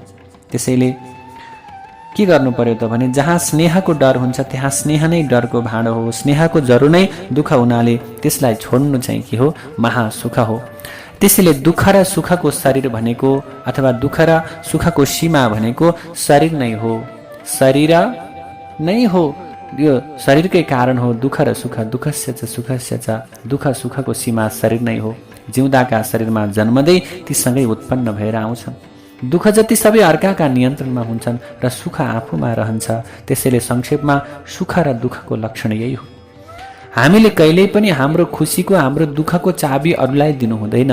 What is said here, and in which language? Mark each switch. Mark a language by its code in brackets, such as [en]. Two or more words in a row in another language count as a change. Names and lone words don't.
[ne] त्यसैले के गर्नु पर्यो त भने जहाँ स्नेहको डर हुन्छ त्यहाँ स्नेह नै डरको भाँडो हो, स्नेहको जरु नै दुःख हुनाले त्यसलाई छोड्नु चाहिँ के हो, महासुख हो। त्यसैले दुःख र सुखको शरीर भनेको अथवा दुःख र सुखको सीमा भनेको शरीर नै हो, शरीर नै हो, यो शरीरकै कारण हो दुःख र सुख। [sa] दुःखस्य च सुखस्य च, [ne] दुःख सुखको सीमा शरीर नै हो। जिउँदाका शरीरमा जन्मदै ती सँगै उत्पन्न भएर आउँछन्। दुःख जति सबै अर्काका नियन्त्रणमा हुन्छन् र सुख आफूमा रहन्छ। त्यसैले संक्षेपमा सुख र दुःखको लक्षण यही हो। हामीले कहिल्यै पनि हाम्रो खुसीको, हाम्रो दुःखको चाबी अरूलाई दिनु हुँदैन।